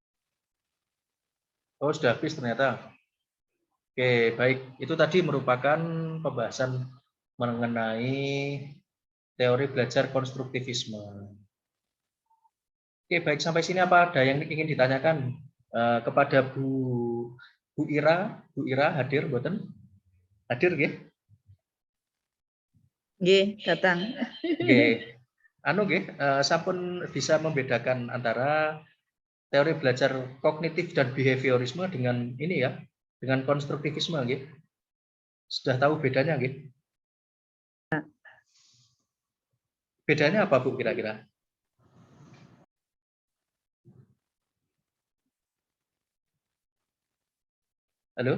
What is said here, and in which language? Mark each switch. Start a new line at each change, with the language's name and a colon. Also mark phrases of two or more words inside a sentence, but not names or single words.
Indonesian: Oh, sudah habis ternyata. Oke, baik. Itu tadi merupakan pembahasan mengenai teori belajar konstruktivisme. Oke, baik, sampai sini apa ada yang ingin ditanyakan kepada Bu Ira? Bu Ira hadir mboten? Hadir nggih? Nggih, datang.
Javanese: Nggih.
Indonesian: Anu nggih, sampun bisa membedakan antara teori belajar kognitif dan behaviorisme dengan ini ya, dengan konstruktivisme nggih. Sudah tahu bedanya nggih? Bedanya apa Bu kira-kira? Halo?